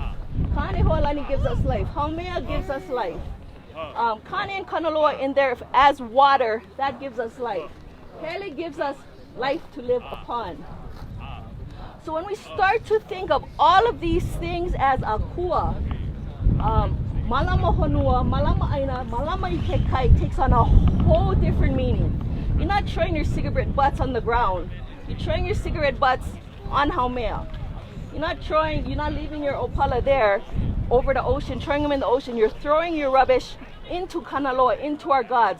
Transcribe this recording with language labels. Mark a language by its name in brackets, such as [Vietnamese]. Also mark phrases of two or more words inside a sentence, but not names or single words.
[English] Kane Hoalani gives us life. Haumea gives us life. Kane and Kanaloa in there as water, that gives us life. Pele gives us life to live upon. So when we start to think of all of these things as akua, [Hawaiian] malama honua, malama aina, malama ikekai [English] takes on a whole different meaning. You're not throwing your cigarette butts on the ground. You're throwing your cigarette butts on haumea. You're not leaving your opala there over the ocean, throwing them in the ocean. You're throwing your rubbish into Kanaloa, into our gods.